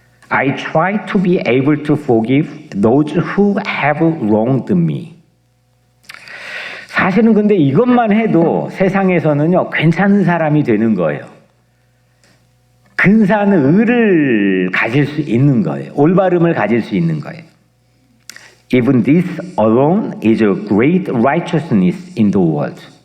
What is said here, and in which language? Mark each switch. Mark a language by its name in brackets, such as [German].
[English] I try to be able to forgive those who have wronged me. [Korean] 사실은 근데 이것만 해도 세상에서는요, 괜찮은 사람이 되는 거예요. 근사한 의를 가질 수 있는 거예요. 올바름을 가질 수 있는 거예요. [English] Even this alone is a great righteousness in the world.